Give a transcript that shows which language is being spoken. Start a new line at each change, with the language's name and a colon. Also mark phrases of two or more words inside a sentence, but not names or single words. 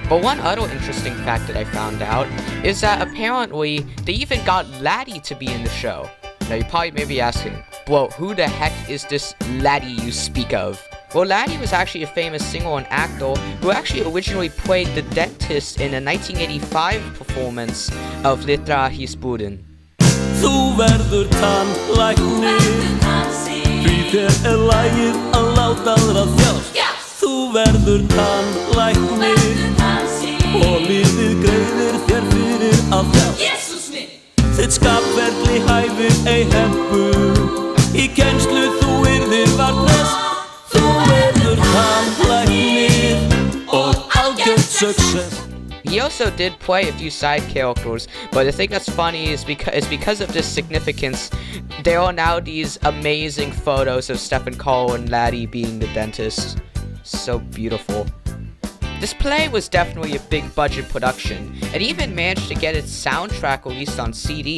English: But one other interesting fact that I found out is that apparently they even got Laddie to be in the show. Now you probably may be asking, bro, who the heck is this Laddie you speak of? Well, Laddie was actually a famous singer and actor who actually originally played the dentist in a 1985 performance of Litla Hryllingsbúðin.
Icelandic: Þú verður tannlæknir, því þér lagið að láta aðra þjást. Þú verður tannlæknir, og lífið greiðir þér fyrir að þjást. Þitt skapverkli hæfir ei hempu, í kennslu þú yrðir varðnest. Þú verður tannlæknir, og algjört success.
English: He also did play a few side characters, but the thing that's funny is because of this significance, there are now these amazing photos of Stefán Karl and Laddie being the dentist. So beautiful. This play was definitely a big budget production, and even managed to get its soundtrack released on CD.